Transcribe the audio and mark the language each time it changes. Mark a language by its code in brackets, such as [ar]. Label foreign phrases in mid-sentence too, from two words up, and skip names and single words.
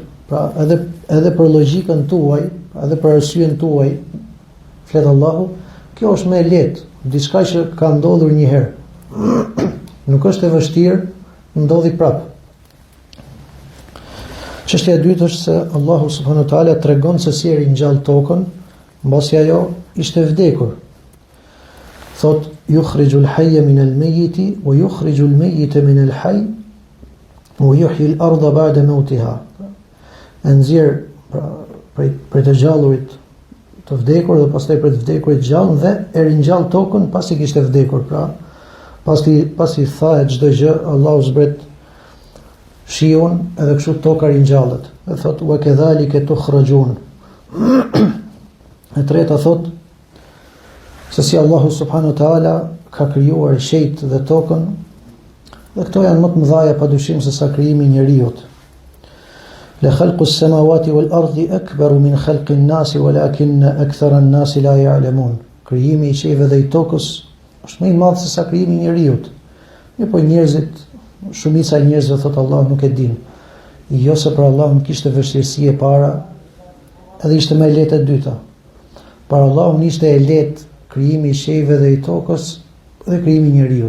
[sq] Pra edhe për logjikën tuaj, edhe për arsyeën tuaj, flet Allahu, kjo është më e lehtë, diçka që ka ndodhur një herë. Nuk është e vështirë, ndodhi prapë. Çështja e dytë është se Allahu [ar] سبحانه وتعالى [sq] tregon se si e ringjall tokën mbasi ajo ishte vdekur. [ar] Thot يخرج الحي من الميت ويخرج الميت من الحي ويحيي الأرض بعد موتها. [sq] Nxjerr për të gjallurit të vdekur dhe pastaj për të vdekurit gjallë dhe e ringjall tokën pasi kishte vdekur. Pra pasi thahet çdo gjë, Allahu zbret shiun edhe kështu toka ringjallet. Dhe thot [ar] وكذلك تخرجون. [sq] E treta thot se si Allahu [ar] سبحانه وتعالى [sq] ka krijuar qejt dhe tokën, dhe këto janë më të mëdha padyshim se sa krijimi i njeriu. [ar] لخلق السماوات والأرض أكبر من خلق الناس ولكن أكثر الناس لا يعلمون. [sq] Krijimi i qejve dhe i tokës është më i madh se sa krijimi i njeriu. Mirë, po njerëzit, shumica e njerëzve thot Allah nuk e din. Jo se për Allah nuk kishte vështirësi e para, edhe ishte më e lehtë e dyta. Për Allah ishte e lehtë krijimi i qejve dhe i tokës dhe krijimi i njeriu.